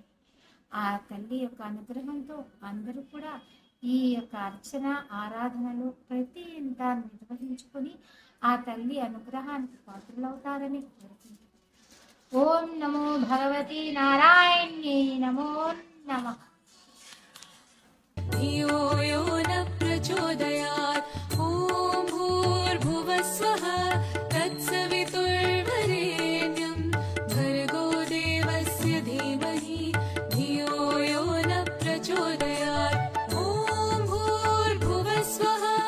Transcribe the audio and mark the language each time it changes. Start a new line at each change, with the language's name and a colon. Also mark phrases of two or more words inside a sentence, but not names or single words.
Telugu: ఆ తల్లి యొక్క అనుగ్రహంతో అందరూ కూడా ఈ యొక్క అర్చన ఆరాధనలు ప్రతి ఇంట నిర్వహించుకొని ఆ తల్లి అనుగ్రహానికి పాత్రలవుతారని కోరుకుంటున్నాను.
Sanskrit: ఓం నమో భగవతి నారాయణ్యై నమో నమః. धियो यो न प्रचोदयात् ॐ भूर्भुवः स्वः तत्सवितुर्वरेण्यं भर्गो देवस्य धीमहि धियो यो न प्रचोदयात् ॐ भूर्भुवः स्वः